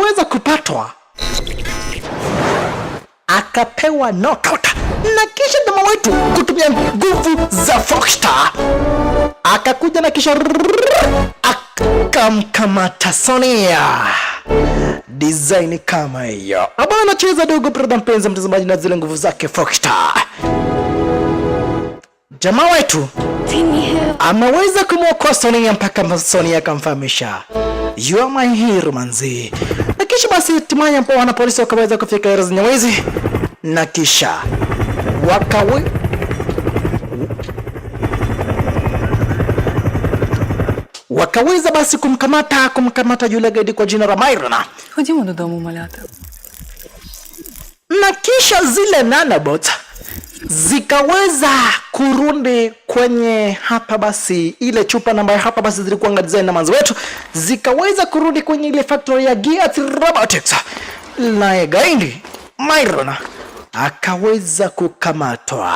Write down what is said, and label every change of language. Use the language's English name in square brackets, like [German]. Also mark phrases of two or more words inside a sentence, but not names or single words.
[Swahili] Gaidi aliweza kupatwa akapewa knockout na kisha jamaa wetu kutumia nguvu za Foxstar akakuja na kisha akamkamata Sonia. Design kama hiyo aba anacheza dogo brother mpenzi mtazamaji na zile nguvu zake Foxstar. Jamaa wetu ameweza kumwokoa Sonia mpaka Sonia akamfahamisha [English] you are my hero [Swahili] manzi. Na kisha basi hatimaye wana polisi wakaweza kufika area za Nyamwezi na kisha wakaweza basi kumkamata yule gaidi kwa jina la Myron. [Ukrainian] Ходімо додому, малята. [Swahili] Na kisha zile nanobots zikaweza kurudi kwenye hapa basi ile chupa namba hapa basi zilikuwa design na manzi wetu zikaweza kurudi kwenye ile factory ya Gears Robotics. Na gaidi Myron akaweza kukamatwa.